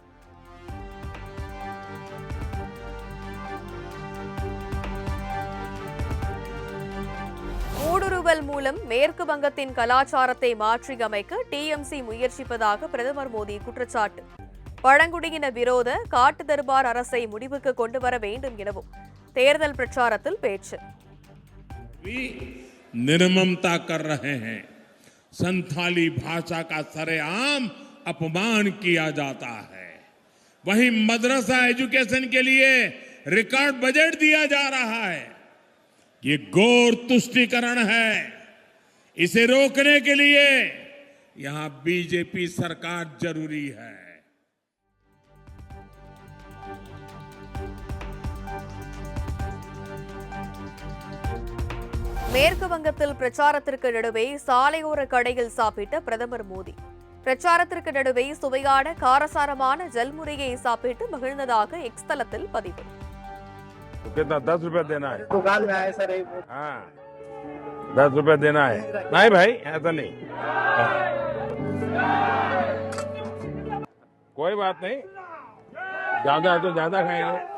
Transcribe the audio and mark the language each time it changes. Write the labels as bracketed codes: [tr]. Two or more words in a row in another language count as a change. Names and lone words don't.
[ta] ஊடுருவல் மூலம் மேற்கு வங்கத்தின் கலாச்சாரத்தை மாற்றியமைக்க டிஎம்சி முயற்சிப்பதாக பிரதமர் மோடி குற்றச்சாட்டு. பழங்குடியின விரோத காட்டு தர்பார் அரசை முடிவுக்கு கொண்டு வர வேண்டும் எனவும் தேர்தல் பிரச்சாரத்தில் பேச்சு. [hi] निर्ममता कर रहे हैं, संथाली भाषा का सरेआम अपमान किया जाता है। वहीं मदरसा एजुकेशन के लिए रिकॉर्ड बजट दिया जा रहा है। ये घोर तुष्टीकरण है। इसे रोकने के लिए यहां बीजेपी सरकार जरूरी है। [ta] மேற்கு வங்கத்தில் பிரச்சாரத்திற்கு நடுவே சாலையோர கடையில் சாப்பிட்ட பிரதமர் மோடி. பிரச்சாரத்திற்கு நடுவே சுவையான காரசாரமான ஜல்முறையை சாப்பிட்டு மகிழ்ந்ததாக எக்ஸ் தளத்தில் பதிவு. [hi] कितना 10 रुपया देना है? दुकान में आए सर। हाँ 10 रुपया देना है। नहीं भाई ऐसा नहीं, कोई बात नहीं, ज्यादा है तो ज्यादा खाएंगे।